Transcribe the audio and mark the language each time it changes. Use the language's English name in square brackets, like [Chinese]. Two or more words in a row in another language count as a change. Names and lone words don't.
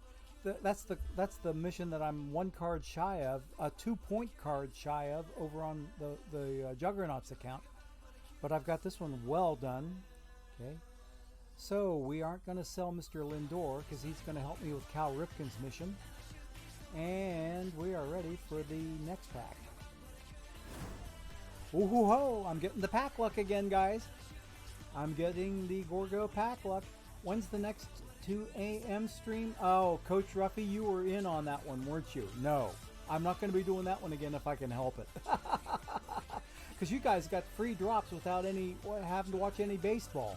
[English] That's the mission that I'm 1 card shy of, a 2-point card shy of over on the Juggernauts account. But I've got this one well done. Okay, so we aren't going to sell Mr. Lindor because he's going to help me with Cal Ripken's mission. And we are ready for the next pack. Ooh hoo ho! I'm getting the pack luck again, guys. I'm getting the Gorgo pack luck. When's the next 2 a.m. stream? Oh, Coach Ruffy, you were in on that one, weren't you? No, I'm not going to be doing that one again if I can help it. Because you guys got free drops without having to watch any baseball.